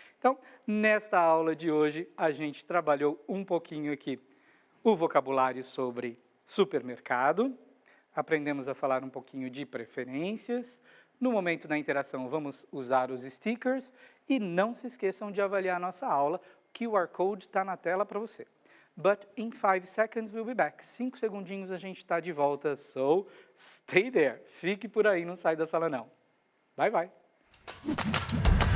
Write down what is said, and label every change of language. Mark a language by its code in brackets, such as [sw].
[pt] Então, nesta aula de hoje, a gente trabalhou um pouquinho aqui o vocabulário sobre supermercado, aprendemos a falar um pouquinho de preferências. No momento da interação, vamos usar os stickers e não se esqueçam de avaliar a nossa aula. O QR Code está na tela para você. [en] But in 5 seconds we'll be back. [pt] 5 segundinhos a gente está de volta, [en] so stay there. [pt] Fique por aí, não sai da sala não. [en] Bye, bye.